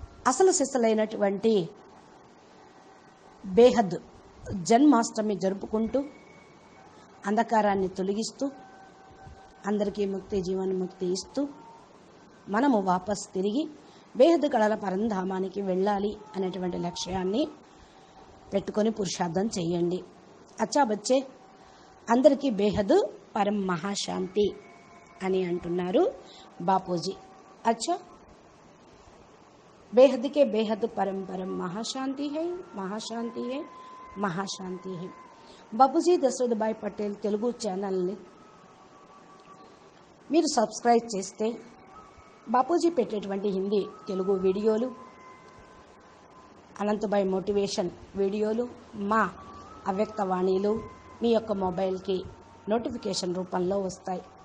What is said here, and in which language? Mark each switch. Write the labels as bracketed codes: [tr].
[te] అసలు సిసలైనటువంటి బేహద్ జన్మాష్టమి జరుపుకుంటూ అంధకారాన్ని తొలగిస్తూ అందరికీ ముక్తి జీవన్ముక్తి ఇస్తూ మనము వాపస్ తిరిగి బేహద్ కళల పరంధామానికి వెళ్ళాలి అనేటువంటి లక్ష్యాన్ని పెట్టుకొని పురుషార్థం చేయండి. [hi] అచ్చా బచ్చే, [te] అందరికీ బేహద్ పరం మహాశాంతి అని అంటున్నారు బాపూజీ. [hi] అచ్చా, बेहद के बेहद परम परम महाशांति है, महाशांति है, महाशांति है. [te] బాపూజీ దశరథభాయ్ పటేల్ తెలుగు ఛానల్ని మీరు సబ్స్క్రైబ్ చేస్తే బాపూజీ పెట్టేటువంటి హిందీ తెలుగు వీడియోలు, అనంతభాయ్ మోటివేషన్ వీడియోలు, మా అవ్యక్తవాణిలు మీ యొక్క మొబైల్కి నోటిఫికేషన్ రూపంలో వస్తాయి.